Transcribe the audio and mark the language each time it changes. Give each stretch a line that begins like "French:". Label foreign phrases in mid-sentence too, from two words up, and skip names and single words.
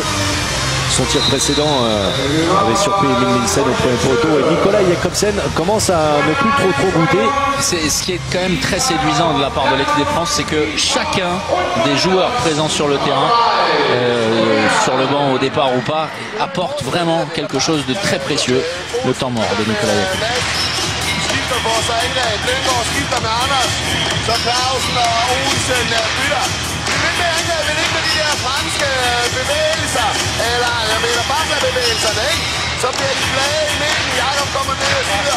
French: Son tir précédent avait surpris Emil Nielsen au premier poteau et Nicolas Jakobsen commence à ne plus trop goûter. Ce qui est quand même très séduisant de la part de l'équipe de France, c'est que chacun des joueurs présents sur le terrain, sur le banc au départ ou pas, apporte vraiment quelque chose de très précieux. Le temps mort de Nicolas Jakobsen.
Danish: Franske bevægelser, eller jeg mener baklerbevægelserne, ikke? Så bliver de flade i midten, Jakob kommer ned og styrer.